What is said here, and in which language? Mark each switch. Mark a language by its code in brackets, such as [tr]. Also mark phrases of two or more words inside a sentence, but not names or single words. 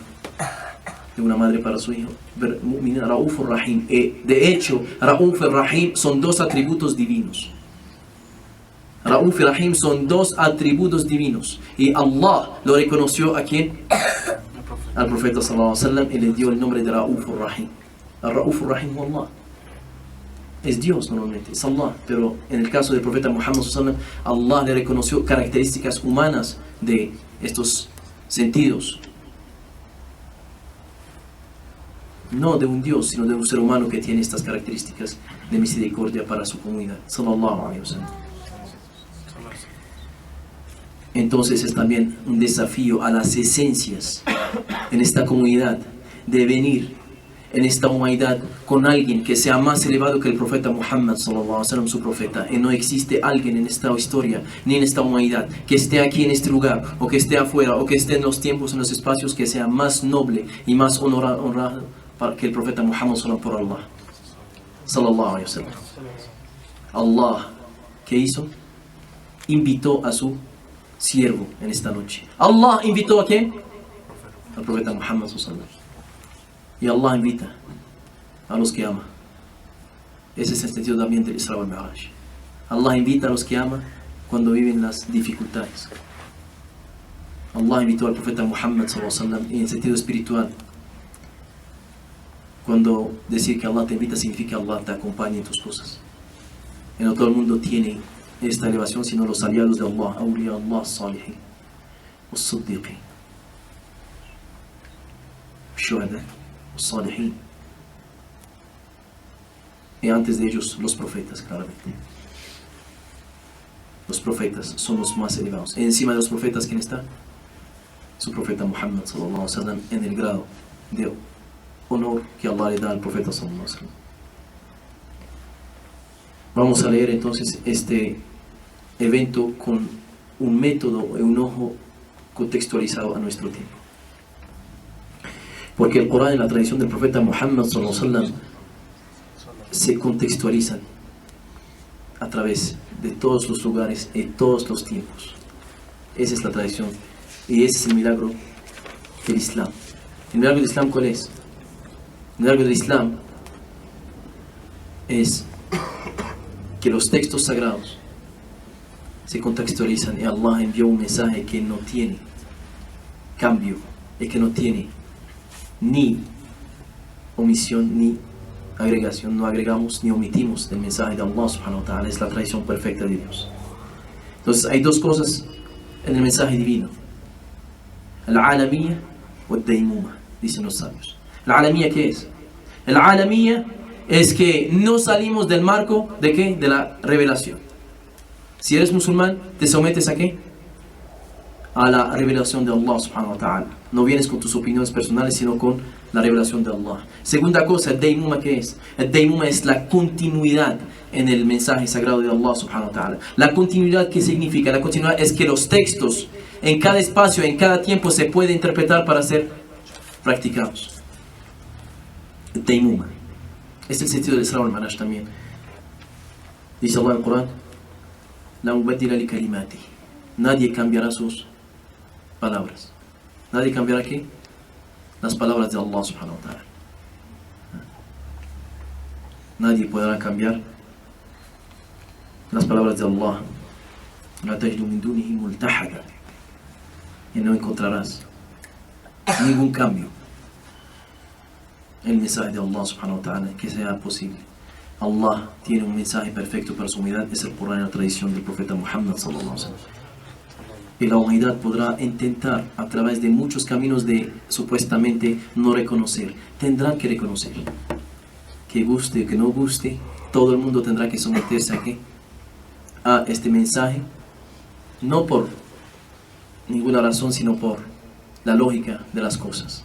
[es] De una madre para su hijo. [ar] المؤمنين رؤوف رحيم. [es] De hecho, Rauf y Rahim son dos atributos divinos. Rauf y Rahim son dos atributos divinos. Y Allah lo reconoció a quién? Al profeta [ar] صلى الله عليه وسلم, [es] y le dio el nombre de Rauf y Rahim. El Rauf y Rahim es Allah. Es Dios normalmente, es Allah. Pero en el caso del profeta Muhammad [ar] صلى الله عليه وسلم, [es] Allah le reconoció características humanas de estos sentidos. No de un Dios, sino de un ser humano que tiene estas características de misericordia para su comunidad. [ar] صلى الله عليه وسلم. [es] Entonces es también un desafío a las esencias en esta comunidad de venir en esta humanidad con alguien que sea más elevado que el profeta Muhammad [ar] صلى الله عليه وسلم, [es] su profeta. Y no existe alguien en esta historia ni en esta humanidad que esté aquí en este lugar o que esté afuera o que esté en los tiempos, en los espacios, que sea más noble y más honrado que el profeta Muhammad por Allah [ar] صلى الله عليه وسلم. [es] Allah, ¿qué hizo? Invitó a su siervo en esta noche. Allah invitó a quién? Al profeta Muhammad [ar] صلى الله عليه وسلم. [es] Y Allah invita a los que ama. Ese es el sentido también del [ar] الإسراء والمعراج. [es] Allah invita a los que ama cuando viven las dificultades. Allah invitó al profeta Muhammad [ar] صلى الله عليه وسلم, [es] y en sentido espiritual, cuando decir que Allah te invita significa que Allah te acompaña en tus cosas. Y no todo el mundo tiene esta elevación, sino los aliados de Allah, [ar] أولياء الله، صالحين, [es] los [ar] صديقين، شهداء, [es] los salihin. Y antes de ellos, los profetas, claramente. Los profetas son los más elevados. Y encima de los profetas, ¿quién está? Su profeta Muhammad [ar] صلى الله عليه وسلم, [es] en el grado de honor que Allah le da al profeta [ar] صلى الله عليه وسلم. [es] Vamos a leer entonces este evento con un método y un ojo contextualizado a nuestro tiempo. Porque el Corán y la tradición del profeta Muhammad [ar] صلى الله عليه وسلم [es] se contextualizan a través de todos los lugares y todos los tiempos. Esa es la tradición y ese es el milagro del Islam. ¿El milagro del Islam cuál es? El milagro del Islam es que los textos sagrados se contextualizan y Allah envió un mensaje que no tiene cambio y que no tiene ni omisión ni agregación. No agregamos ni omitimos del mensaje de Allah [ar] سبحانه وتعالى. [es] Es la tradición perfecta de Dios. Entonces hay dos cosas en el mensaje divino: al-alamiyya o al-daymuma, dicen los sabios. ¿El-alamiyya qué es? El-alamiyya es que no salimos del marco ¿de qué? De la revelación. Si eres musulmán, te sometes ¿a qué? A la revelación de Allah [ar] سبحانه وتعالى. [es] No vienes con tus opiniones personales, sino con la revelación de Allah. Segunda cosa, el daymuma, ¿qué es? El daymuma es la continuidad en el mensaje sagrado de Allah [ar] سبحانه وتعالى. [es] La continuidad, ¿qué significa? La continuidad es que los textos en cada espacio, en cada tiempo se puede interpretar para ser practicados. El daymuma. Este es el sentido del [ar] الإسراء والمعراج [es] también. Dice Allah en el Corán: [ar] لا مبدل لكلمات. [es] Nadie cambiará sus palabras. Nadie cambiará ¿qué? Las palabras de Allah [ar] سبحانه وتعالى. [es] Nadie podrá cambiar las palabras de Allah. [ar] لا تجد من دونه ملتحدا. [es] Y no encontrarás ningún cambio en el mensaje de Allah [ar] سبحانه وتعالى [es] que sea posible. Allah tiene un mensaje perfecto para su humanidad, es el Corán y la tradición del profeta Muhammad [ar] صلى الله عليه وسلم. [es] Y la humanidad podrá intentar a través de muchos caminos de supuestamente no reconocer. Tendrán que reconocer. Que guste o que no guste, todo el mundo tendrá que someterse ¿a qué? A este mensaje, no por ninguna razón, sino por la lógica de las cosas.